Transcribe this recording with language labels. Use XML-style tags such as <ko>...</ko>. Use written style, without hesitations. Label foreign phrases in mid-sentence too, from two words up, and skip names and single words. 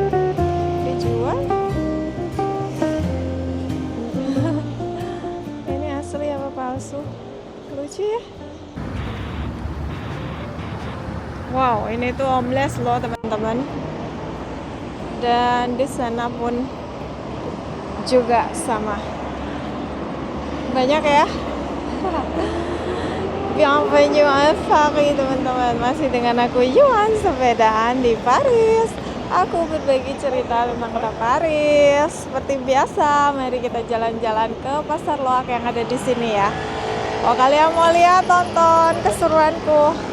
<id>Dijual. Ini asli apa palsu? Lucu ya. Wow, ini tuh homeless loh teman-teman. Dan di sana pun juga sama. Banyak ya.</id> <fr>Bienvenue à Paris teman-teman.</fr> <id>Masih dengan aku Yuan, sepedaan di Paris. Aku berbagi cerita tentang kota Paris. Seperti biasa, mari kita jalan-jalan ke Pasar Loak yang ada di sini ya. Kalau kalian mau lihat, tonton keseruanku.</id>